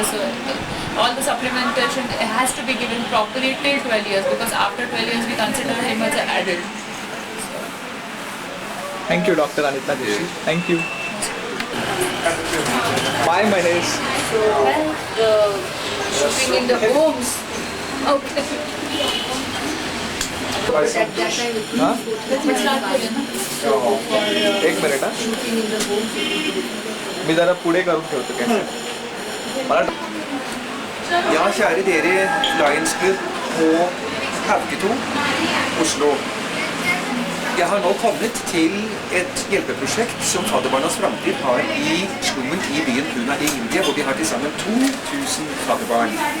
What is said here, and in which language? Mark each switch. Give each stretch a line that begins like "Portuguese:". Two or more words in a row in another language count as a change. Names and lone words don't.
English: So all the supplementation has to be given properly till 12 years, because after 12 years we consider him as an adult. Thank you, Dr. Anita Joshi. Thank you. Bye, Mahesh. Shooting in the homes. Okay. हाँ?
Marathi: एक मिनिट हा मी जरा पुढे करून ठेवतो कॅमेरा.
Norwegian: Ja, kjære dere Lions Club på Hauketo, Oslo. Jeg har nå kommet til et hjelpeprosjekt som Fadderbarnas Framtid har i slummen i byen Pune i India, hvor vi har til sammen 2000 fadderbarn.